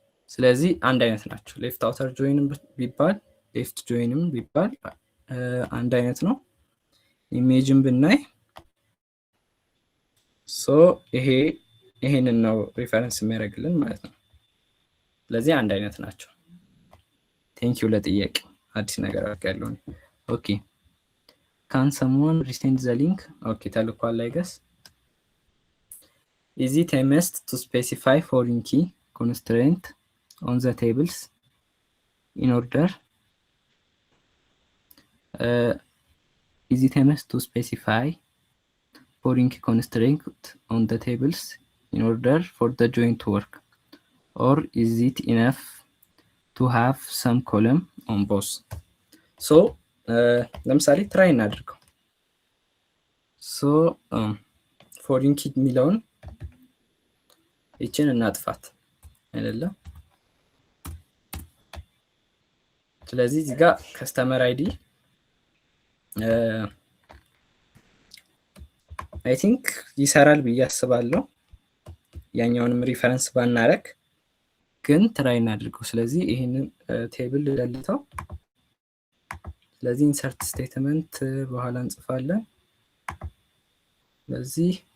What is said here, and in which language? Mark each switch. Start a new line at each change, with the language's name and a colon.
Amharic: ስለዚህ አንድ አይነት ናቸው። ሌፍት አውተር ጆይንም ቢባል ሌፍት ጆይንም ቢባል አንድ አይነት ነው። ኢሜጅን ብናይ ሶ ይሄንን ነው ሪፈረንስ የሚያደርግልን ማለት ነው። ስለዚህ አንድ አይነት ናቸው።
English: ቴንክ ዩ
Amharic: ለጥያቄ አዲስ ነገር አድርጋለሁ።
English: ኦኬ ካን ሰምዋን ሪሴንድ ዘ ሊንክ? ኦኬ
Amharic: ተልኳል
English: ላይ ገስ is it a must to specify foreign key constraint on the tables in order is it a must to specify foreign key constraint on the tables in order for the join to work, or is it enough to have some column on both?
Amharic: so ለምሳሌ ትራይ እናድርገው። so foreign key የሚለውን ይችን እናጥፋት አይደለ? ስለዚህ እዚህ ጋር ከስተመር አይዲ
English: አይ ቲንክ
Amharic: ይሰራል ብዬ አስባለሁ። ያኛውንም ሪፈረንስ ባናረግ ግን ትራይ እናድርገው። ስለዚህ ይሄንን ቴብል ልደልተው። ስለዚህ ኢንሰርት ስቴትመንት በኋላ እንጽፋለን። ስለዚህ